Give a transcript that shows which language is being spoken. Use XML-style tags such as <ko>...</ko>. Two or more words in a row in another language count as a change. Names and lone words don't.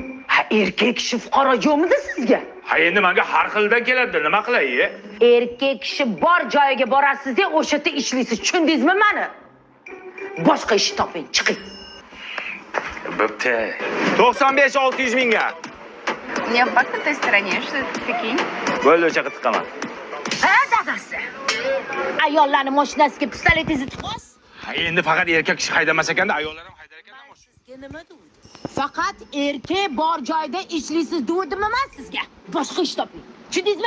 <uz>Ha, erkak kishi fuqaro yo'qmidi sizga? Ha, endi menga har xildan keladi, nima qilay? Erkak kishi bor joyiga borasiz-da, o'sha yerda ishlaysiz. Tushundingizmi meni? Boshqa ish toping, chiqing. Bo'pti. 95-600 mingga.</uz> <ru>Я в той стороне, что это прикинь?</ru> <uz>Bo'ldi, o'sha qilib tiqaman. Ha, dadasi. Ayollarning mashinasiga pistoletingizni tiqasiz. Ha, endi faqat erkak kishi haydamas ekanda, ayollar ham haydar ekan. Sizga nima deydi? Faqat erkak bor joyda ishlaysiz dedim men sizga. Boshqa ish toping. Tushundingizmi?</uz>